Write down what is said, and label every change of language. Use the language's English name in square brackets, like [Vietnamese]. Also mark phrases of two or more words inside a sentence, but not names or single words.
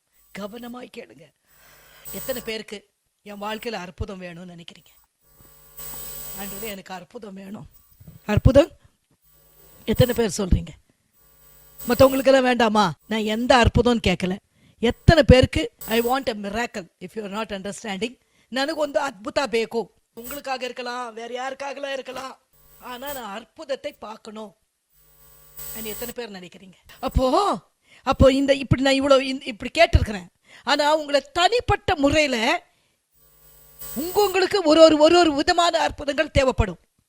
[Tamil] கவனமாய் கேளுங்க. எத்தனை பேருக்கு என் வாழ்க்கையில அற்புதம் வேணும்னு நினைக்கிறீங்க? ஆண்டவரே எனக்கு அற்புதம் வேணும். அற்புதம் எத்தனை பேர் சொல்றீங்க? மற்றவங்களுக்கு எல்லாம் வேண்டாமா? நான் எந்த அற்புதம் கேட்கல. எத்தனை பேருக்கு [English] I want a miracle. If you are not understanding, [Kannada] ನನಗೆ ಒಂದು ಅದ್ಭುತ ಬೇಕು. [Tamil] உங்களுக்காக இருக்கலாம், வேற யாருக்காகலாம் இருக்கலாம், ஆனா நான் அற்புதத்தை பார்க்கணும். எத்தனை பேர் நினைக்கிறீங்க? அப்போ இந்த இப்படி நான் இவ்வளவு இப்படி கேட்டிருக்கிறேன். ஆனா உங்களை தனிப்பட்ட முறையில உங்களுக்கு ஒரு விதமான அற்புதங்கள் தேவைப்படும்.